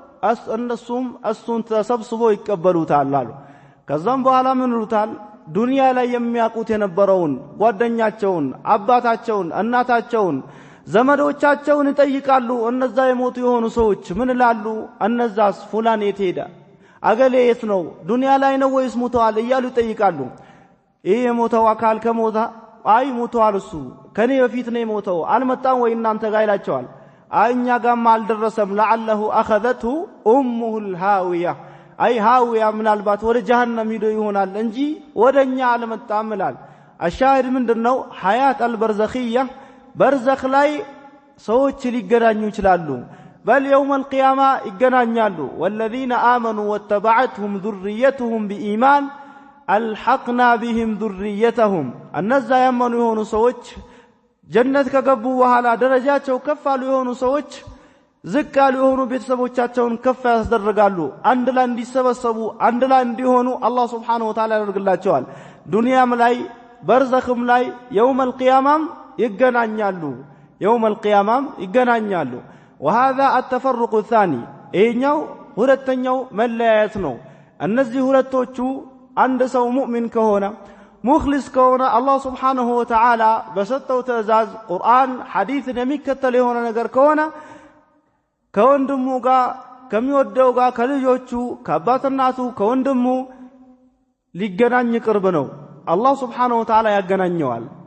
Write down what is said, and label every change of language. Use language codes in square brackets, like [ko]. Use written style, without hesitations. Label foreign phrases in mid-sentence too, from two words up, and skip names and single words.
[am] እሱን ተሰብስቦ ይቀበሉታል አሉ ከዛም በኋላ ምን ይሉታል ዱንያ ላይ የሚያውቁት የነበረውን ጓደኛቸውን አባታቸውን እናታቸውን ዘመዶቻቸውን ይጠይቃሉ እነዛ የሞቱ የሆኑ ሰዎች ምን ይላሉ እነዛስ ፉላን የት ሄደ አገሌ የት ነው ዱንያ ላይ ነው ወይስ ሞቷል እያሉ ይጠይቃሉ ይሄ የሞተው አካል ከሞተ አይ ሞቷል እሱ ከኔ በፊት ነው የሞተው አልመጣም ወይ እናንተ ጋር ይላቸዋል አይኛ ጋርም አልደረሰም [ar] لعله اخذته امه الهاويه [am] አይ ሃዊያ ምናልባት ወደ ጀሃነም ሄዶ ይሆናል እንጂ ወደኛ አልመጣም ይላል አሻሂድ ምንድነው [ar] حياة البرزخية [am] በርዘኽ ላይ ሰዎች ሊገናኙ ይችላሉ [ar] بل يوم القيامة [am] ይገናኛሉ [ar] والذين آمنوا واتبعتهم ذريتهم بإيمان ألحقنا بهم ذريتهم [am] እነዛ ያመኑ የሆኑ ሰዎች ጀነት ከገቡ በኋላ ደረጃቸው ከፍ ያሉ የሆኑ ሰዎች ዝቅ ያሉ የሆኑ ቤተሰቦቻቸውን ከፍ ያስደርጋሉ አንድ ላይ እንዲሰበሰቡ አንድ ላይ እንዲሆኑ አላህ [ar] سبحانه وتعالى [am] ያደርግላቸዋል ዱንያም ላይ በርዘኽም ላይ [ar] يوم القيامة [am] ይገናኛሉ [ar] يوم القيامة [am] ይገናኛሉ [ar] وهذا التفرق الثاني [am] እኛው ሁለተኛው መለያየት ነው እነዚህ ሁለቶቹ አንድ ሰው ሙእሚን ከሆነ ሙኽሊስ ከሆነ አላህ [ar] سبحانه وتعالى [am] በሰጠው ትእዛዝ ቁርአን ሐዲስን የሚከተል የሆነ ነገር ከሆነ ከወንድሙ ጋር ከሚወደው ጋር ከልጆቹ ከአባትናቱ ከወንድሙ ሊገናኝ ቅርብ ነው አላህ [ar] سبحانه وتعالى [am] ያገናኘዋል